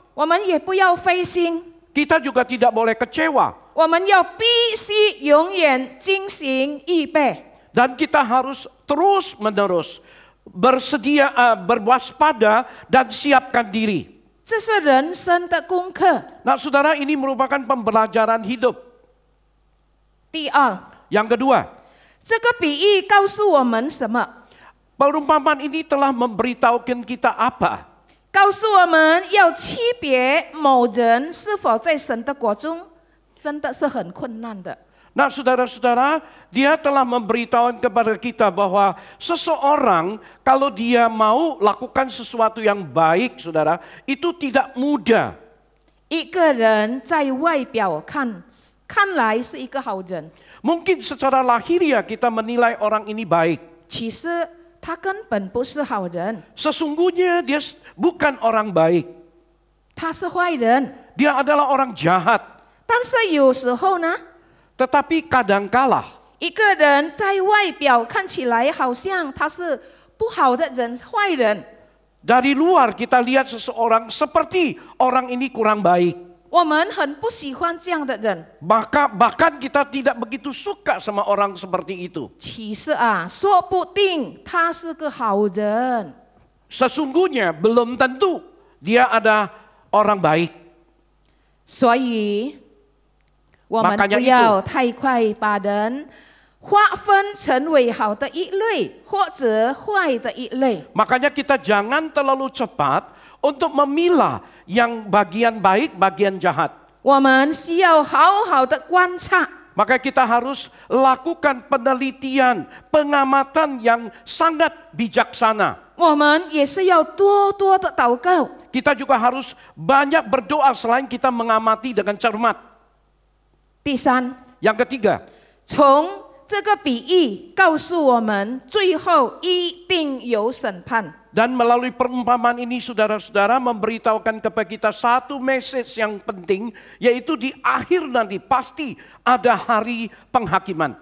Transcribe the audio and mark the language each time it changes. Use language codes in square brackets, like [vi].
[zh] 我们也不要灰心， [id] Kita juga tidak boleh kecewa. [zh] 我们要必须永远进行预备。 [id] Dan kita harus terus menerus bersedia, berwaspada dan siapkan diri. [zh] 这是人生的功课。 [id] Nah saudara, ini merupakan pembelajaran hidup. [zh] 第二， [id] Yang kedua, [zh] 这个比喻告诉我们什么？ [id] perumpamaan ini telah memberitahukan kita apa? [zh] 告诉我们要区别某人是否在神的国中，真的是很困难的。 [id] Nah saudara-saudara, dia telah memberitahukan kepada kita bahwa seseorang kalau dia mau lakukan sesuatu yang baik, saudara, itu tidak mudah. [zh] 一个人在外表看来是一个好人， [id] Mungkin secara lahiriah kita menilai orang ini baik. [zh] 其实他根本不是好人， [id] Sesungguhnya dia bukan orang baik. [zh] 他是坏人。 [id] Dia adalah orang jahat. [zh] 但是有时候呢， [id] Tetapi kadangkala [zh] 一个人在外表看起来好像他是不好的人、坏人， [id] dari luar kita lihat seseorang seperti orang ini kurang baik. [zh] 我们很不喜欢这样的人。 [id] Bahkan kita tidak begitu suka sama orang seperti itu. [zh] 其实啊，说不定他是个好人。 [id] Sesungguhnya belum tentu dia ada orang baik. [zh] 所以，我们 [id] Makanya [zh] 不要太快把人划分成为好的一类或者坏的一类。 [id] Makanya kita jangan terlalu cepat untuk memilah yang bagian baik, bagian jahat. [zh] 我们需要好好的观察， [id] Maka kita harus lakukan penelitian, pengamatan yang sangat bijaksana. [zh] 我们也是要多多的祷告。 [id] Kita juga harus banyak berdoa selain kita mengamati dengan cermat. [zh] 第三， [id] Yang ketiga, [zh] 从这个比喻告诉我们，最后一定有审判。 [id] Dan melalui perumpamaan ini saudara-saudara memberitahukan kepada kita satu message yang penting, yaitu di akhir nanti pasti ada hari penghakiman.